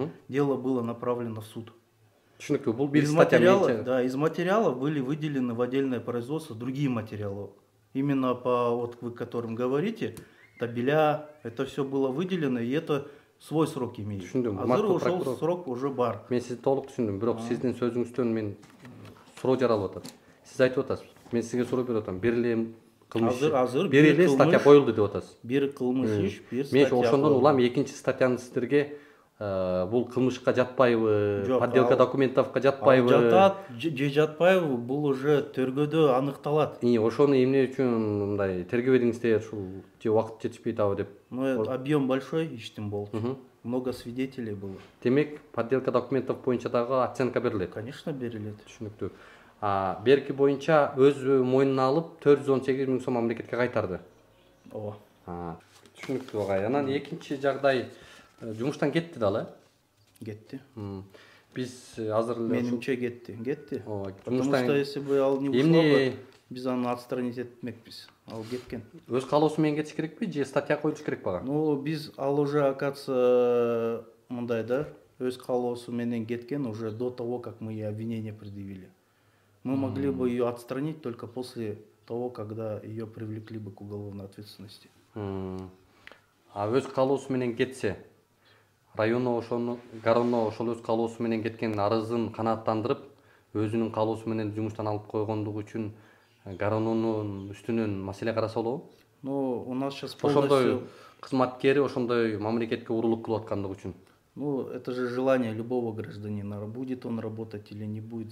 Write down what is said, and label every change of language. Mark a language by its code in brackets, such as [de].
[ru] Дело было направлено в суд. Из материалов были выделены в отдельное производство другие материалы. Именно по вот вы которым говорите, табеля, это все было выделено, и это свой срок имеет. [ky] Азыр ошол срок уже бар. Мен сизди толук түшүндүм, бирок сиздин сөзүңүздөн мен суроо жаралып атат. Сиз айтып атасыз, мен сизге суроо берип атам, бир эле кылмыш, бир эле статья коюлду деп атасыз. Бир кылмыш иш, бир статья. Мен ошондон улам экинчи статьяны сиздерге бул кылмышка жатпайбы, подделка документовго жатпайбы? Жатат же жатпайбы, бул уже тергөөдө аныкталат. Ошону эмне үчүн мындай тергөө эдиңиздер, ушул же убакыт жетишпей атабы деп? [ru] Ну, объем большой [ky] иштин болчу. [ru] Много свидетелей было. [ky] Демек, подделка документов боюнча дагы оценка берилет? Конечно, берилет. Түшүнүктүү. Берки боюнча өз мойнуна алып 418 000 сом мамлекетке кайтарды. Ооба. Түшүнүктүү агай. Анан экинчи жагдай жумуштан кетти далы? Кетти. Биз азыр эле менимче кетти. [ru] Потому что если бы ал не ушла, [ky] биз аны [ru] отстранить [ky] этмекпиз. Ал кеткен. Өз каалоосу менен кетиш керекпи же статья коюлуш керек бага? [ru] Ну, [ky] биз ал [ru] уже оказывается [ky] мындай да, өз каалоосу менен кеткен [ru] уже до того, как мы ей обвинение предъявили. Мы могли бы ее отстранить только после того, когда ее привлекли бы к уголовной ответственности. [ky] Өз каалоосу менен кетсе, районо ошону, гароно ошол өз каалоосу менен кеткен арызын канааттандырып, өзүнүн каалоосу менен жумуштан алып койгондугу үчүн гарононун үстүнөн маселе караса болобу? [ru] Ну, у нас сейчас [ky] ошондой кызматкери ошондой мамлекетке урулук кылып аткандыгы үчүн. [ru] Ну, это же желание любого гражданина, будет он работать или не будет.